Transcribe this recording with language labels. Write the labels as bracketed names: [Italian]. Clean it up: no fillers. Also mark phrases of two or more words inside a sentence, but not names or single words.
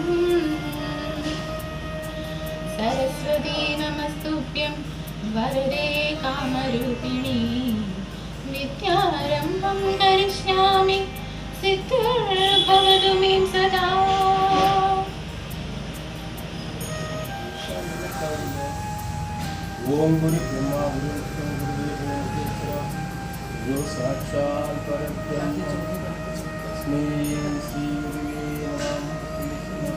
[Sanskrit] സരസ്വതീ നമസ്തുഭ്യം വരദേ കാമരൂപിണി വിദ്യാരംഭം കരിഷ്യാമി സിദ്ധിർഭവതു മേ സദാ. ओम गुरु ब्रह्मा गुरु विष्णु गुरुदेवो महेश्वरा गुरु साक्षात् परब्रह्म तस्मै श्री गुरुवे नमः.